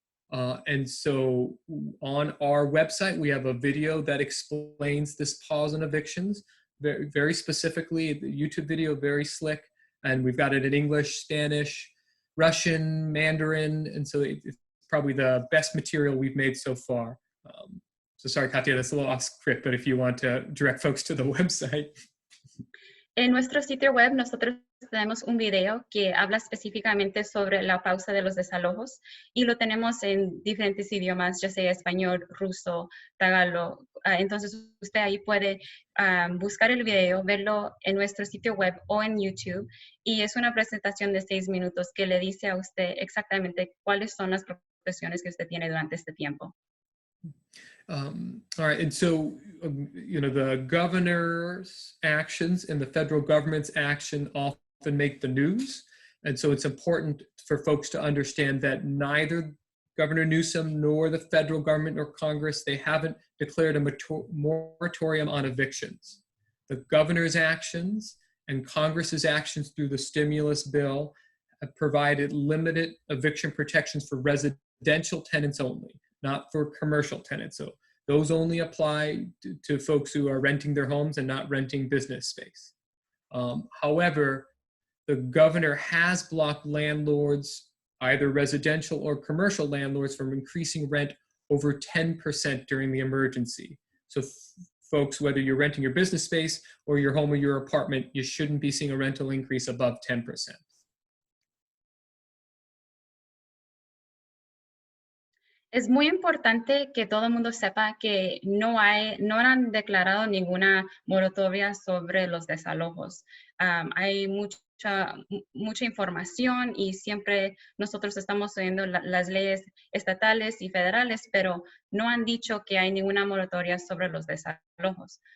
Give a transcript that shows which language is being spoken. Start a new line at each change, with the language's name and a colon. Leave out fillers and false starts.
English: And so on our website, we have a video that explains this pause on evictions very, very specifically. The YouTube video, very slick. And we've got it in English, Spanish, Russian, Mandarin. And so it's probably the best material we've made so far. So sorry, Katya, that's a little off script, but if you want to direct folks to the website.
Spanish: En nuestro sitio web nosotros tenemos un video que habla específicamente sobre la pausa de los desalojos y lo tenemos en diferentes idiomas, ya sea español, ruso, tagalo. Entonces usted ahí puede buscar el video, verlo en nuestro sitio web o en YouTube, y es una presentación de 6 minutos que le dice a usted exactamente cuáles son las protecciones que usted tiene durante este tiempo.
English: All right, and so, the governor's actions and the federal government's action often make the news. And so it's important for folks to understand that neither Governor Newsom nor the federal government nor Congress, they haven't declared a moratorium on evictions. The governor's actions and Congress's actions through the stimulus bill have provided limited eviction protections for residential tenants only, not for commercial tenants. So those only apply to folks who are renting their homes and not renting business space. However, the governor has blocked landlords, either residential or commercial landlords, from increasing rent over 10% during the emergency. So folks, whether you're renting your business space or your home or your apartment, you shouldn't be seeing a rental increase above 10%.
Spanish: Es muy importante que todo el mundo sepa que no han declarado ninguna moratoria sobre los desalojos. Hay mucha información y siempre nosotros estamos oyendo las leyes estatales y federales, pero no han dicho que hay ninguna moratoria sobre los desalojos.